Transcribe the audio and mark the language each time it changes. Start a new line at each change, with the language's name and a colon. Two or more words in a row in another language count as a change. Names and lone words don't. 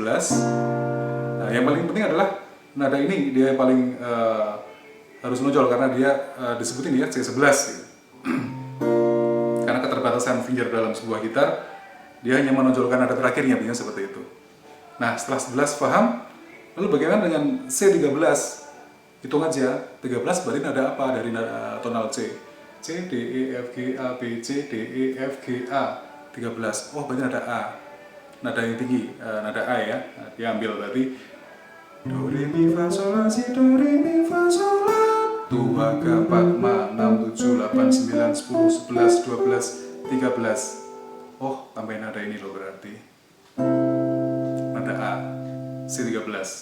Indonesian: Nah, yang paling penting adalah nada ini dia paling harus menonjol karena dia disebutin ya C11 gitu. Karena keterbatasan finger dalam sebuah gitar, dia hanya menonjolkan nada terakhirnya, biasanya seperti itu. Nah, setelah 11 paham, lalu bagaimana dengan C13? Hitung aja, 13 berarti nada apa dari nada tonal C? C, D, E, F, G, A, B, C, D, E, F, G, A 13. Oh berarti nada A, nada yang tinggi, nada A ya. Nah, dia ambil berarti Do, Re, Mi, Fa, Sol, La, Si, Do, Re, Mi, Fa, Sol, La 2, 3, 4, 5, 6, 7, 8, 9, 10, 11, 12, 13. Oh tambahin nada ini loh berarti nada A, C13.